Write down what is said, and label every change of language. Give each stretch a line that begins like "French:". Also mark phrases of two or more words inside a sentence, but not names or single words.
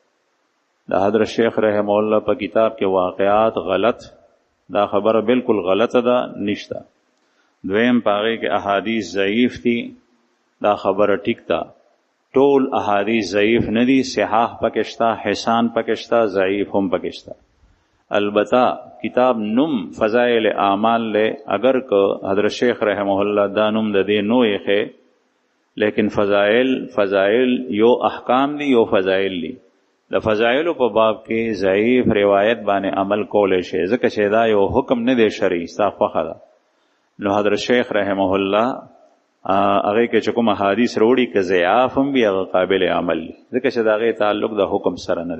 Pashto: د حضرت شیخ رحمه الله په کتاب کې واقعات غلط، دا خبره بالکل غلطه ده، نشته. دویم پاغه کې احادیث ضعیف دي، دا خبره ټیک ده. ټول احادیث ضعیف نه دي، صحاح پکشتا، حسان پکشتا، ضعیف هم پکشتا. البته کتاب نم فضائل اعمال لے اگر که حضرت شیخ رحمه الله دا نم د دې نو یې، لیکن فضائل یو احکام دی یو فضائل دی. د فضائل په باب کې ضعیف روایت باندې عمل کولای شي، ځکه چې دا یو حکم نه دی شرعي، صافه ده. نو حضرت شیخ رحمه الله هغه کې چې کوم حدیث وروړي که ضعیف هم وي هغه قابل عمل دي، ځکه چې دا غي تعلق د حکم سره نه دی.